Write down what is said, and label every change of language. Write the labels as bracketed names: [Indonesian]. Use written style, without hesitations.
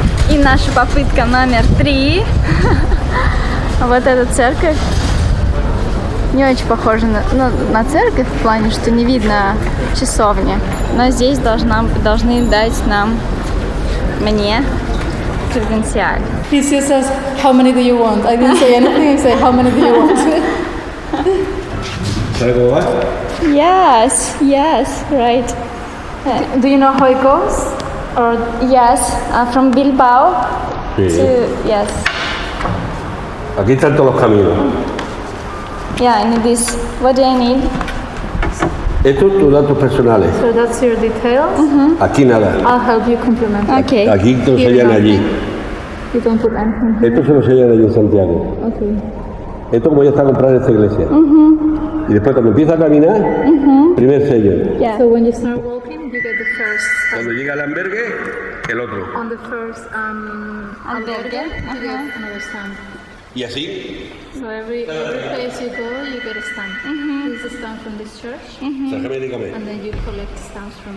[Russian] И наша попытка номер 3. Вот эта церковь. Не очень похожа на церковь в плане, что не видно часовни. Но здесь должны дать мне креденциаль. [English] He says, how many do you want? I didn't say anything, I say, how many do you want? [Spanish] ¿Sabes cómo va? [English] Yes, right. Do you know how it goes? Or Yes, from Bilbao [Spanish] Sí. [English] to, yes. [Spanish] Aquí están todos los caminos. [English] Yeah, I need this. What do I need? [Spanish] Estos tus datos personales. [English] so that's your details. [Spanish] Aquí nada. [English] I'll help you complement. Okay. [Spanish] Aquí te lo sellan allí. [English] You don't put anything. [Spanish] Esto se lo sellan allí en Santiago. [English] Okay. [Spanish] Esto como ya está comprado en esta iglesia. Y después cuando empieza a caminar, primer sello. [English] Yeah. So when you start walking, you get the first. [Spanish] Cuando llega al albergue, el otro. [English] On the first albergue, you get another stamp. [Spanish] Y así. [English] So every place you go, you get a stamp. This is a stamp from this church, [Spanish] Sácame, dígame. [English] and then you collect stamps from.